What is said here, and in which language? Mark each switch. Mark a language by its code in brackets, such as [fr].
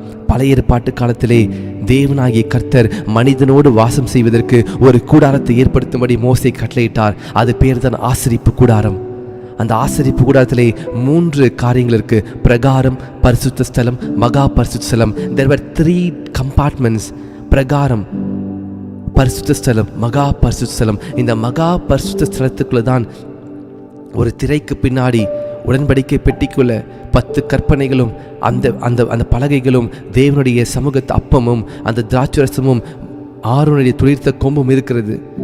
[ta] பழைய ஏற்பாட்டு காலத்திலே தேவனாகிய கர்த்தர் மனிதனோடு வாசம் செய்வதற்கு ஒரு கூடாரத்தை ஏற்படுத்தும்படி மோசே கட்டளையிட்டார். அது பேர் தான் ஆசரிப்பு கூடாரம். அந்த ஆசரிப்பு கூடாரத்திலே 3 காரியங்கள் இருக்கு: பிரகாரம், பரிசுத்த ஸ்தலம், மகா பரிசுத்த ஸ்தலம். [en] there were 3 compartments. [ta] பிரகாரம், பரிசுத்த ஸ்தலம், மகா பரிசுத்த ஸ்தலம். இந்த மகா பரிசுத்த ஸ்தலத்துக்குள்ள தான் ஒரு திரைக்கு பின்னாடி உடன்படிக்கை பெட்டிக்குள்ள 10 கற்பனைகளும் அந்த அந்த அந்த பலகைகளும் தேவனுடைய சமூகத்து அப்பமும் அந்த திராட்சரசமும் ஆரோனுடைய துளிர்த்த கொம்பும் இருக்கிறது.